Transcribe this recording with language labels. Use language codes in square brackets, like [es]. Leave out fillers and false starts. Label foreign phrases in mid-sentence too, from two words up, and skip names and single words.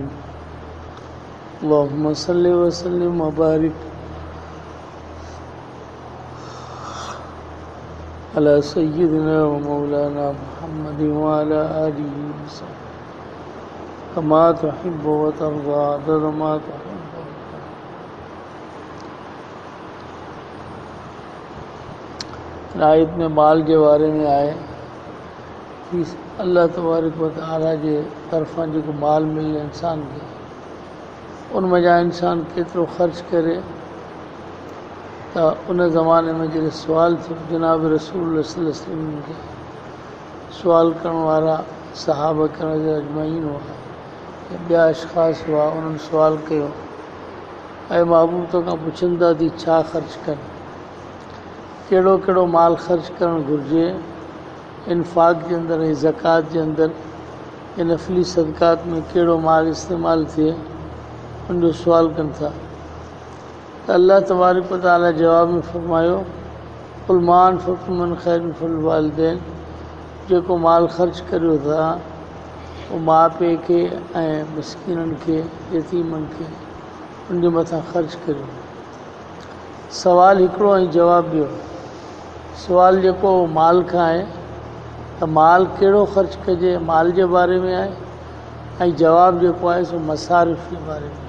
[ar] اللهم صل وسلم وبارك على سيدنا ومولانا محمد وعلى آله وصحبه كما تحب وترضى عدد ما تحب. [sd] आयत में माल के बारे में आए कि अल्लाह [ar] تبارك وتعالى [sd] जे तरफ़ां जेको माल मिले इंसान खे उन मज़ा इंसान केतिरो ख़र्च करे त उन ज़माने में जॾहिं सुवाल थियो जनाब रसूल [ar] صلى الله عليه وسلم [sd] खे सुवाल करण वारा सहाबा करण जा अजमाइन हुआ या ॿिया अशख़ास हुआ उन्हनि सुवाल कयो ऐं महबूब तोखां पुछनि था थी छा ख़र्च कनि कहिड़ो कहिड़ो माल ख़र्च करणु घुरिजे इन्फ़ाक़ जे अंदरि ऐं ज़कात जे अंदरि ऐं नफ़ली सदक़ात में कहिड़ो माल इस्तेमालु थिए उनजो सुवाल कनि था त अल्लाह [ar] تبارك وتعالى [sd] जवाब में फ़रमायो [ar] قل ما أنفقتم من خير فللوالدين [sd] जेको माल ख़र्च करियो था उहो माउ पीउ खे ऐं मिसकीननि खे यतीमनि खे उनजे मथां ख़र्च करियो। सवाल हिकिड़ो ऐं जवाबु ॿियो। सुवाल जेको माल खां आहे त माल कहिड़ो ख़र्च कजे माल जे बारे में आहे ऐं जवाबु जेको आहे सो मसारिफ़ जे बारे में।